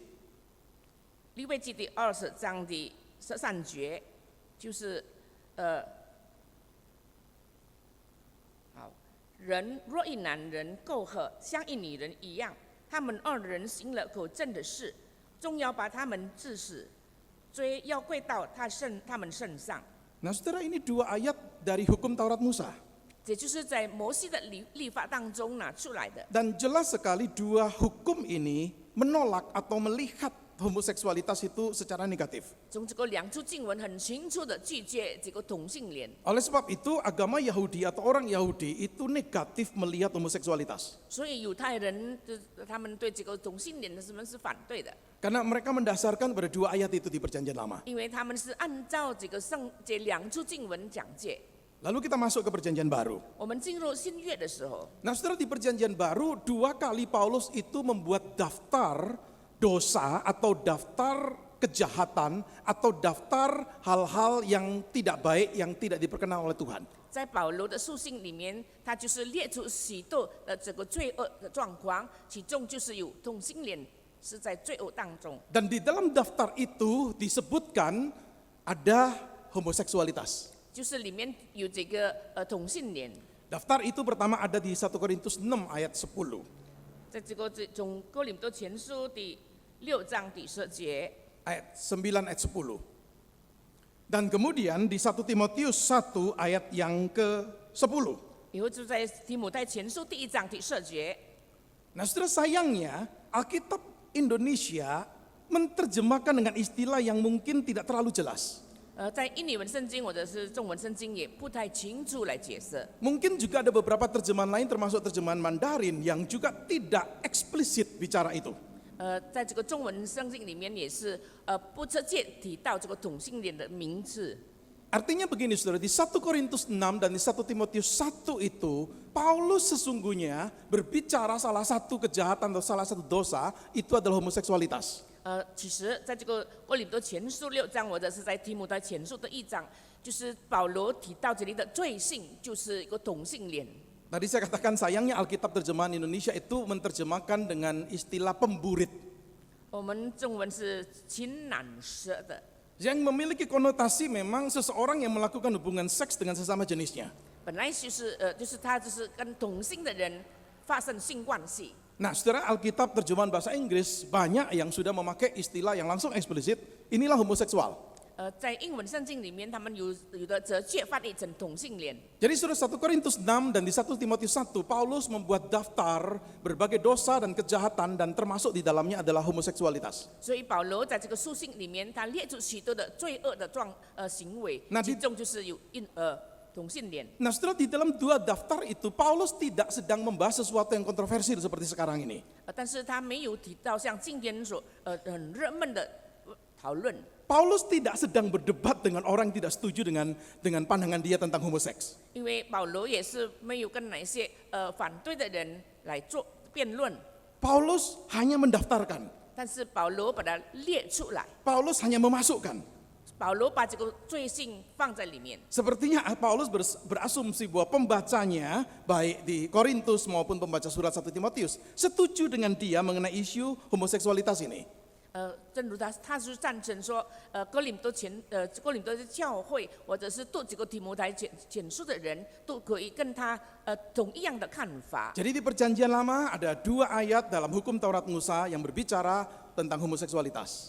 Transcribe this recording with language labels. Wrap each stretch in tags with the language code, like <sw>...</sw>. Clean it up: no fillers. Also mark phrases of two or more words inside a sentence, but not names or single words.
<zh>利未记第20章第13节，就是好，人若与男人媾合，像与女人一样，他们2人行了可憎的事，终要把他们治死，罪要归到他们身上。</zh> <id>Nah saudara, ini 2 ayat dari hukum Taurat Musa.</id> <zh>这就是在摩西的律法当中拿出来的。</zh> <id>Dan jelas sekali 2 hukum ini menolak atau melihat homoseksualitas itu secara negatif.</id> <zh>从这个2处经文很清楚的拒绝这个同性恋，</zh> <id>Oleh sebab itu agama Yahudi atau orang Yahudi itu negatif melihat homoseksualitas.</id> <zh>所以犹太人他们对这个同性恋的什么是反对的，</zh> <id>Karena mereka mendasarkan pada 2 ayat itu di perjanjian lama.</id> <zh>因为他们是按照这2处经文讲解。</zh> <id>Lalu kita masuk ke perjanjian baru.</id> <zh>我们进入新约的时候，</zh> <id>Nah saudara, di perjanjian baru 2 kali Paulus itu membuat daftar dosa atau daftar kejahatan atau daftar hal-hal yang tidak baik yang tidak diperkenan oleh Tuhan.</id> <zh>在保罗的书信里面，他就是列出许多的这个罪恶的状况，其中就是有同性恋是在罪恶当中。</zh> <id>Dan di dalam daftar itu disebutkan ada homoseksualitas.</id> <zh>就是里面有这个同性恋，</zh> <id>Daftar itu pertama ada di 1 Korintus 6 ayat 10.</id> <zh>在这个从哥林多前书第6章第10节，</zh> <id>Ayat 9 ayat 10. Dan kemudian di 1 Timotius 1 ayat yang ke-10.</id> <zh>以后就在提摩太前书第1章第10节。</zh> <id>Nah saudara, sayangnya Alkitab Indonesia menerjemahkan dengan istilah yang mungkin tidak terlalu jelas.</id> <zh>在印尼文圣经或者是中文圣经也不太清楚来解释。</zh> <id>Mungkin juga ada beberapa terjemahan lain termasuk terjemahan Mandarin yang juga tidak eksplisit bicara itu.</id> <zh>在这个中文圣经里面也是不直接提到这个同性恋的名字。</zh> <id>Artinya begini saudara, di 1 Korintus 6 dan di 1 Timotius 1 itu Paulus sesungguhnya berbicara salah satu kejahatan atau salah satu dosa itu adalah homoseksualitas.</id> <zh>其实在这个哥林多前书6章或者是在提摩太前书的1章，就是保罗提到这里的罪性就是一个同性恋。</zh> <id>Tadi saya katakan sayangnya Alkitab terjemahan Indonesia itu menerjemahkan dengan istilah pemburit</id> <zh>我们中文是情难舍的，</zh> <id>yang memiliki konotasi memang seseorang yang melakukan hubungan seks dengan sesama jenisnya.</id> <zh>本来就是他就是跟同性的人发生性关系。</zh> <id>Nah, saudara, Alkitab terjemahan bahasa Inggris banyak yang sudah memakai istilah yang langsung eksplisit, inilah homoseksual.</id> <zh>在英文圣经里面，他们有的直接翻译成同性恋。</zh> <id>Jadi saudara, 1 Korintus 6 dan di 1 Timotius 1, Paulus membuat daftar berbagai dosa dan kejahatan dan termasuk di dalamnya adalah homoseksualitas.</id> <zh>所以保罗在这个书信里面，他列出许多的罪恶的行为，那其中就是有同性恋。</zh> <id>Nah, saudara, di dalam 2 daftar itu Paulus tidak sedang membahas sesuatu yang kontroversial seperti sekarang ini.</id> <zh>但是他没有提到像今天所很热门的讨论。</zh> <id>Paulus tidak sedang berdebat dengan orang yang tidak setuju dengan pandangan dia tentang homoseks.</id> <zh>因为保罗也是没有跟那些反对的人来做辩论，</zh> <id>Paulus hanya mendaftarkan.</id> <zh>但是保罗把它列出来，</zh> <id>Paulus hanya memasukkan.</id> <zh>保罗把这个罪性放在里面。</zh> <id>Sepertinya Paulus berasumsi bahwa pembacanya baik di Korintus maupun pembaca surat 1 Timotius setuju dengan dia mengenai isu homoseksualitas ini.</id> <zh>正如他是赞成说，哥林多的教会或者是对这个提摩太简书的人，都可以跟他同一样的看法。</zh> <id>Jadi di Perjanjian Lama ada 2 ayat dalam hukum Taurat Musa yang berbicara tentang homoseksualitas.</id>